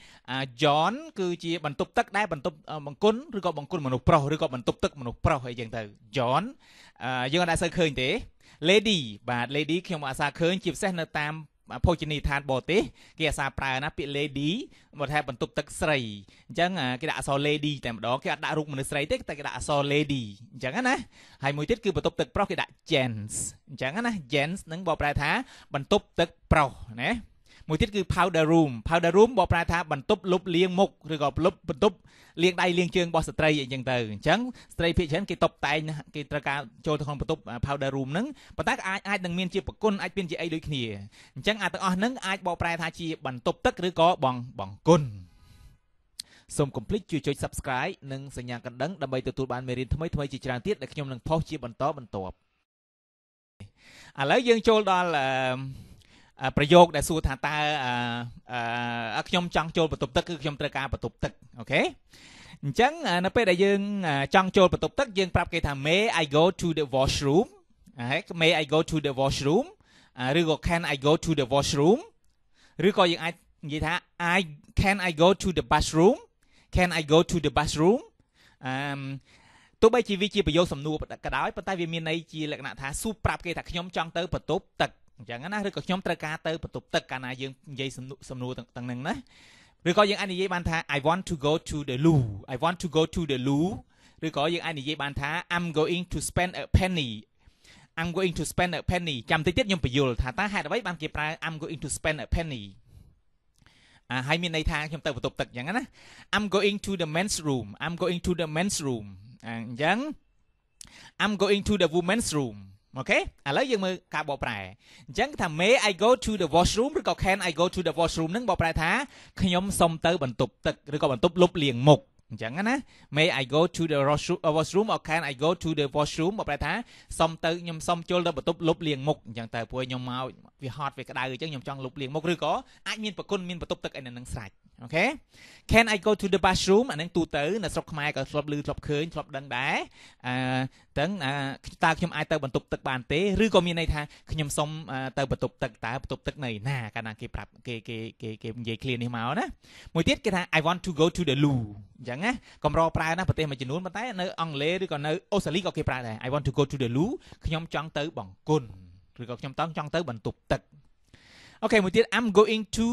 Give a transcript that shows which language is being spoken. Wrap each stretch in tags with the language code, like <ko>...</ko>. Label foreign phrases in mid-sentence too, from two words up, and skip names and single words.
<km>John គឺជាបន្ទប់ទឹកដែរបន្ទប់បង្គន់ឬក៏បង្គន់មនុស្សប្រុសឬក៏បន្ទប់ទឹកមនុស្សប្រុសអីចឹងទៅ John យើងអត់ដែលសូវឃើញទេ lady បាទ lady ខ្ញុំអាសាឃើញជាពិសេសនៅតាមភោជនីយដ្ឋានបរទេសគេអាសាប្រើណាពាក្យ lady មកថាបន្ទប់ទឹកស្រីអញ្ចឹងគេ ដាក់អក្សរ lady តែម្ដងគេអត់ដាក់រូបមនុស្សស្រីទេតែគេដាក់អក្សរ lady អញ្ចឹងណាហើយមួយទៀតគឺបន្ទប់ទឹកប្រុសគេដាក់ gents អញ្ចឹងណា gents នឹងបកប្រែថាបន្ទប់ទឹកប្រុសណាមួយទៀតគឺ</km> <en>powder room</en> <km>បកប្រែថាបន្ទប់ លុបលាងមុខឬក៏បន្ទប់លាងដៃលាងជើងរបស់ស្ត្រីអីចឹងទៅអញ្ចឹងស្ត្រីភាគច្រើនគេតុបតែងគេត្រូវការចូលទៅក្នុងបន្ទប់</km> <en>powder room</en> <km>ហ្នឹងប៉ុន្តែអាចនឹងមានជាប្រគុណអាចមានជាអីដូចគ្នាអញ្ចឹងទាំងអស់ហ្នឹងអាចបកប្រែថាជាបន្ទប់ ទឹកឬក៏បង្គន់សូមកុំភ្លេចជួយចុច Subscribe និងសញ្ញាកណ្ដឹងដើម្បីទទួលបានមេរៀនថ្មីជាច្រើនទៀតដែលខ្ញុំនឹងផុសជាបន្តបន្ទាប់ឥឡូវយើងចូលដល់ប្រយោគដែលសួរថាតើខ្ញុំចង់ចូលបន្ទប់ទឹកគឺខ្ញុំត្រូវការបន្ទប់ទឹកអូខេអញ្ចឹងនៅពេលដែលយើងចង់ចូលបន្ទប់ទឹកយើងប្រាប់គេថា</km> <en>May I go to the washroom May I go to the washroom</en> <km>ឬក៏</km> <en>Can I go to the washroom</en> <km>ឬក៏យើងអាចនិយាយថា</km> <en>Can I go to the bathroom Can I go to the bathroom</en> <km>ទោះបីជាវាជាប្រយោគសំណួរក៏ដោយប៉ុន្តែវាមានន័យជាលក្ខណៈថាសួរប្រាប់គេថាខ្ញុំចង់ទៅបន្ទប់ទឹកអញ្ចឹងណាឬក៏ខ្ញុំត្រូវការទៅបន្ទប់ទឹកកាលណាយើងនិយាយសំណួរទាំងហ្នឹងណាឬក៏យើងអាចនិយាយបានថា</km> <en>I want to go to the loo</en> <km>ឬក៏យើងអាចនិយាយបានថា</km> <en>I'm going to spend a penny</en> <km>ចាំតិចទៀតខ្ញុំបញ្យល់ថាតើហេតុអ្វីបានគេប្រើ</km> <en>I'm going to spend a penny</en> <km>ហើយមានន័យថាខ្ញុំទៅបន្ទប់ទឹកអញ្ចឹងណា</km> <en>I'm going to the men's room</en> <km>អញ្ចឹង</km> <en>I'm going to the women's room</en> <km>អូខេឥឡូវយើងមើលការបកប្រែអញ្ចឹងថា</km> <en>May I go to the washroom ឬក៏ Can I go to the washroom</en> <km>ហ្នឹងបកប្រែថាខ្ញុំសុំទៅបន្ទប់ទឹកឬក៏បន្ទប់លុបលាងមុខអញ្ចឹងណា</km> <en>May I go to the washroom or Can I go to the washroom</en> <km>បកប្រែថាខ្ញុំសុំចូលទៅបន្ទប់លុបលាងមុខអញ្ចឹងទៅព្រោះខ្ញុំមកវាហត់វាក្តៅអញ្ចឹងខ្ញុំចង់លុបលាងមុខឬក៏អាចមានប្រគុណមានបន្ទប់ទឹកអីនៅនឹងស្រេច</km> <en>okay can I go to the bathroom</en> <km>អានឹងទូទៅនៅស្រុកខ្មែរក៏ធ្លាប់ឮធ្លាប់ឃើញធ្លាប់ ដឹងដែរតើតើខ្ញុំអាចទៅបន្ទប់ទឹកបានទេឬក៏មានន័យថាខ្ញុំសុំទៅបន្ទប់ទឹកតើបន្ទប់ទឹកនៅណាកាលណាគេប្រាប់គេនិយាយ clear នេះមកណាមួយទៀតគេថា</km> <en>I want to go to the loo</en> <km>អញ្ចឹងណាកម្រប្រើណាប្រទេសមួយចំនួនប៉ុន្តែនៅអង់គ្លេសឬក៏នៅអូស្ត្រាលីក៏គេប្រើដែរ</km> <en>I want to go to the loo</en> <km>ខ្ញុំចង់ទៅបង្គន់ឬក៏ខ្ញុំចង់ទៅបន្ទប់ទឹកអូខេមួយទៀត</km> <en>I'm going</en>